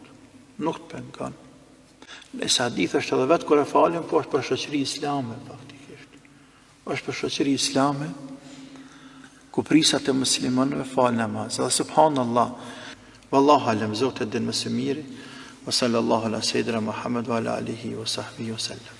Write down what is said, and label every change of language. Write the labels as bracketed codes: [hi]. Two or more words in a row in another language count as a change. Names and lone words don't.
[sq] Nuk të pengon. Nëse hadith është edhe vetë kur e falim, po është për shoqëri islame, faktikisht. Është për shoqëri islame, ku prisat e muslimanëve falë namaz. Dhe subhanallah, [ar] والله أعلم, [sq] Zoti e din më së miri, [ar] وصلى الله على سيدنا محمد وعلى آله وصحبه وسلم.